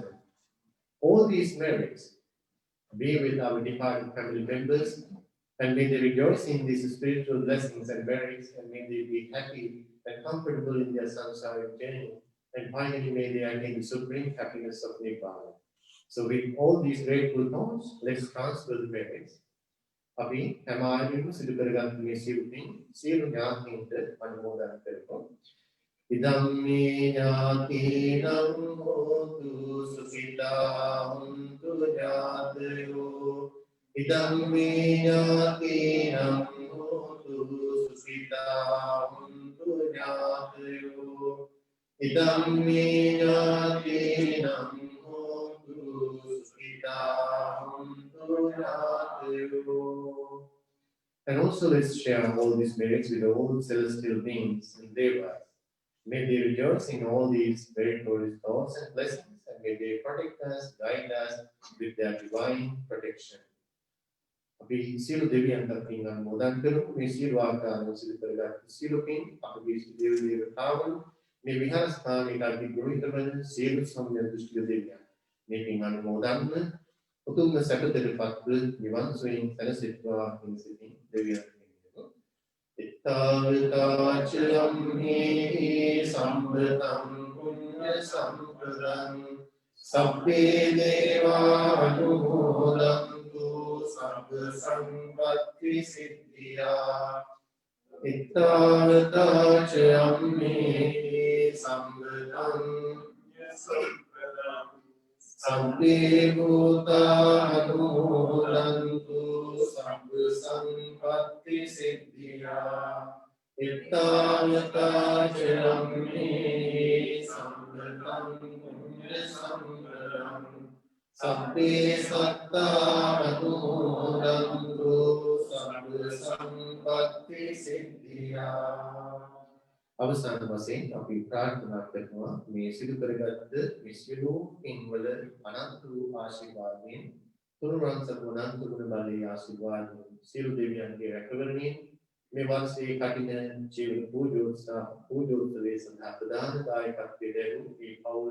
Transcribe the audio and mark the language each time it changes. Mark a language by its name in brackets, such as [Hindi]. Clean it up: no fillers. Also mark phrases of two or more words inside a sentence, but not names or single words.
[English] All these merits be with our departed family members, and may they rejoice in these spiritual blessings and merits, and may they be happy and comfortable in their samsaric journey, and finally may they attain the supreme happiness of Nibbana. So with all these grateful thoughts, let's transfer the merits. [Sinhala] අපි හැම ආයතනයකම සිදු කරගත් මේ සියුම්ින් සියලු ඥාතීන්ට අනුමෝදන් කරමු. [Pali] ඉදම්මේ ඥාතීනං හෝතු සුඛිතා හුන්තු ඥාතයෝ. ඉදම්මේ ඥාතීනං හෝතු සුඛිතා හුන්තු ඥාතයෝ. ඉදම්මේ ඥාතීනං හෝතු සුඛිතා [English] And also let's share all these merits with all celestial beings and devas. May they rejoice in all these meritorious thoughts and blessings, and may they protect us, guide us with their divine protection. [Sinhala] අපි සියලු දෙවියන්ට පින් අනුමෝදන් කරමු. මේ සියලු ආකාරයෙන් සිදු කරගත් සියලු පින් අපගේ දෙවි දේවතාවුන් මේ විහාරස්ථානයේ අපි ගෘහීත වන සියලු සම්මිය දෘෂ්ටික දෙවියන් මේ පින් අනුමෝදන්ව උතුම් සැපතටපත් නිවන් සුවයෙන් සැනසෙත්වා කියන සිතින් දෙවියන් වෙනවා. [Pali] ඉත්තාවතාචලම්හි සම්පතං පුඤ්ඤ සම්පදං සබ්බේ දේවා අනුමෝදන්තු සබ්බ සම්පත්ති සිද්ධියා. ඉත්තාවතාචලම්හි සම්පතං Sabbe bhuta anumodantu sabba sampatti siddhiya. Ittavata charamni samvatam punya samvaram. Sabbe satta anumodantu sabba sampatti siddhiya. [Sinhala] අවසාන වශයෙන් අපි ප්‍රාර්ථනා කරනවා මේ සිදු කරගත් මේ සියලු පින්වල අනන්ත වූ ආශිර්වාදයෙන් තුනුරන් සර්වනන්ත ගුණ බලයේ ආශිර්වාදයෙන් සියලු දෙවියන්ගේ රැකවරණයෙන් මේ වර්ෂයේ කටින ජීවන පූජෝත්සවයේ සඳහා ප්‍රධාන දායකත්වයේ දැරූ මේ පවුල්